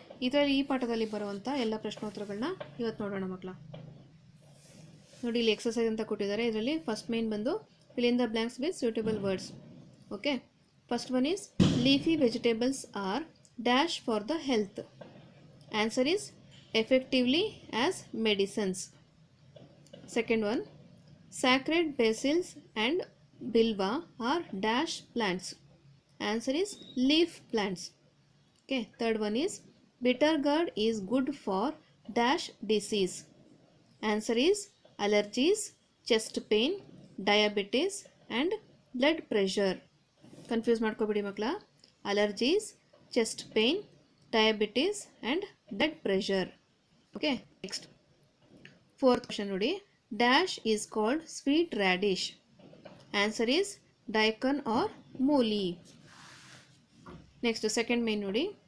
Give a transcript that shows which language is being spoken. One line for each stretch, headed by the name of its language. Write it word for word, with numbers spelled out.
Kannada: ಇದರಲ್ಲಿ ಈ ಪಾಠದಲ್ಲಿ ಬರುವಂಥ ಎಲ್ಲ ಪ್ರಶ್ನೋತ್ತರಗಳನ್ನ ಇವತ್ತು ನೋಡೋಣ ಮಕ್ಕಳ. ನೋಡಿ, ಇಲ್ಲಿ ಎಕ್ಸಸೈಸ್ ಅಂತ ಕೊಟ್ಟಿದ್ದಾರೆ. ಇದರಲ್ಲಿ ಫಸ್ಟ್ ಮೇನ್ ಬಂದು
English: Fill in the blanks with suitable words. Okay, first one is leafy vegetables are dash for the health. Answer is effectively as medicines. Second one, sacred basils and bilva are dash plants. Answer is leaf plants. Okay, third one is bitter gourd is good for dash disease. Answer is allergies, chest pain, diabetes and blood pressure.
Kannada: Confuse ಮಾಡ್ಕೋಬೇಡಿ ಮಕ್ಕಳ.
English: Allergies, chest pain, diabetes and blood pressure. Okay, next fourth question ನೋಡಿ. Dash is called sweet radish. Answer is daikon or mooli. Next second main ನೋಡಿ.